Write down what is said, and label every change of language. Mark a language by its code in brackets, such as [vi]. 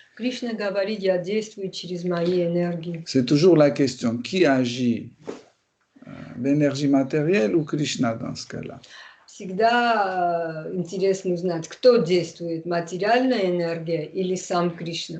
[ru] Кришна говорит, я действую через мои энергии. [fr] C'est toujours la question, qui agit? L'énergie matérielle ou Krishna dans ce cas-là? [ru] Всегда интересно узнать, кто действует, материальная энергия или сам Кришна.